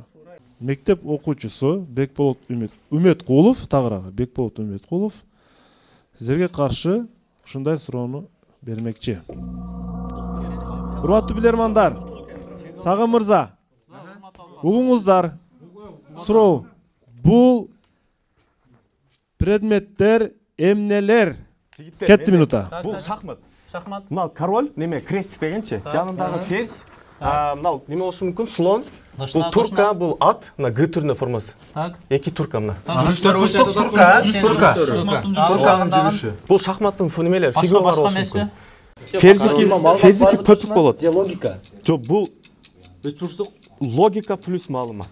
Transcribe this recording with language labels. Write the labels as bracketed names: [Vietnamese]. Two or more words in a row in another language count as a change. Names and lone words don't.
[Kyrgyz] Мектеп окуучусу Бекболот Үмөткулов, тагыраагы Бекболот Үмөткулов сиздерге каршы ушундай суроону бермекчи. Урматтуу билермандар, Сагын мырза, угуңуздар. Суроо. Бул предметтер эмнелер? Кетти минута. Бул шахмат. Мынау король, неме крестик дегенчи. Жанындағы ферзь. Мынау неме болушу мүмкүн? Слон. Бул турка, бул ат, мына Г түрүнүн формасы. Эки турка мына. Турканын жүрүшү. Бул шахматтын немелер, фигуралары болушу мүмкүн. Ферзики пөпүк болот. Логика. Жок, бул логика плюс маалымат.